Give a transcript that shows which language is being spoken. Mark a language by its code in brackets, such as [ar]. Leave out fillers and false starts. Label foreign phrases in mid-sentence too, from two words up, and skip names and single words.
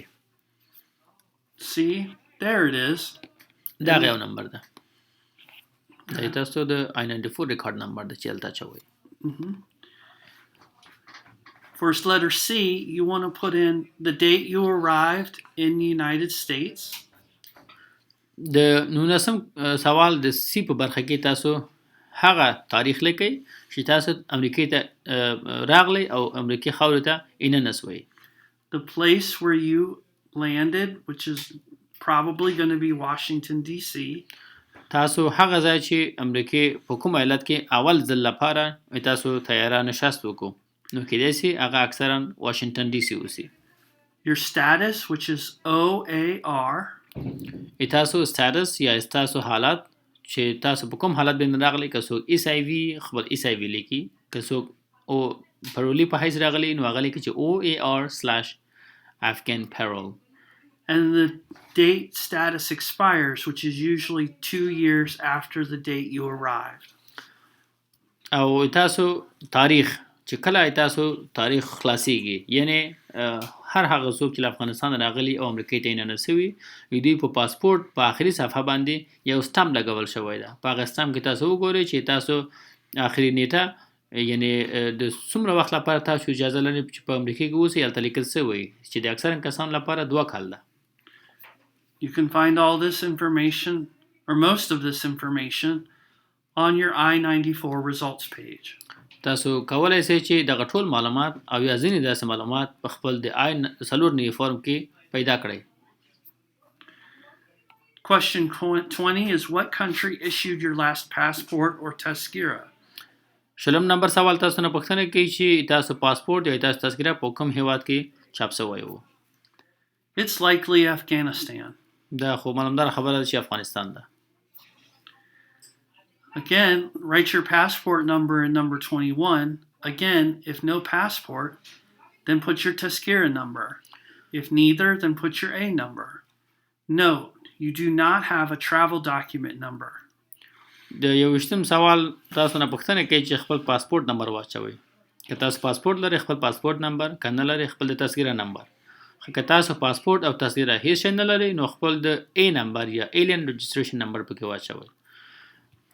[en] See, there it is. [ps] دا هغه یو نمبر ده. دا تاسو د I-94 ریکارډ نمبر ده چې هلته اچوئ. [en] First letter C, you want to put in the date you arrived in the United States. [ps] د 19 سوال د سی په برخه کې تاسو هغه تاریخ لیکئ چې تاسو امریکې ته راغلی او امریکې خاورې ته اننسوئ. [en] The place where you landed, which is probably going to be Washington, D.C. [ps] تاسو هغه ځای چې امریکې په کوم ایالت کې اول ځل لپاره تاسو طیاره نشست وکړو نو کېدای سي هغه اکثرا واشنگټن ډي سي اوسي. [en] Your status, which is OAR. [ps] تاسو status یا تاسو حالت چې تاسو په کوم حالت باندې راغلي که څوک ایس آی وي خپل ایس آی وي لیکي که څوک او پرولی په حیث راغلي نو هغه لیکي چې [en] OAR/Afghan parole. And the date status expires, which is usually 2 years after the date you arrived. [ps] او تاسو تاریخ چې کله تاسو تاریخ خلاصيږي یعنی هر هغه څوک چې افغانستان راغلي او امریکای ته نه نسوي دوی په پاسپورت په آخري صفحه باندې یو سټامپ لګول شوی ده. په هغه سټامپ کې تاسو وګورئ چې تاسو آخري نیټه یعنی د څومره وخت لپاره تاسو اجازه لرئ چې په امریکا کې اوسئ هلته لیکل شوی چې د اکثره کسانو لپاره 2 کال ده. [en] You can find all this information or most of this information on your I-94 results page. [ps] تاسو کولای شئ چې دغه ټول معلومات او یا ځینې داسې معلومات په خپل د I-490 فورم کې پیدا کړئ. [en] Question 20 is what country issued your last passport or tazkira? [ps] شلم نمبر سوال تاسو نه پوښتنه کوي چې تاسو پاسپورت یا تاسو تذکره په کوم هیواد کې چاپ شوی وو. [en] It's likely Afghanistan. [ps] دا خو معلومدار خبره ده چې افغانستان ده. [en] Again, write your passport number in number 21. Again, if no passport, then put your tazkira number. If neither, then put your A number. Note, you do not have a travel document number. [ps] د 21م سوال تاسو نه پوښتنه کوي چې خپل پاسپورت نمبر واچوئ. که تاسو پاسپورت لرئ خپل پاسپورت نمبر که نه لرئ خپل د تذکره نمبر. که تاسو پاسپورت او تذکره هیڅ شی نه لرئ نو خپل د A نمبر یا [en] Alien Registration [ps] نمبر پکې واچوئ.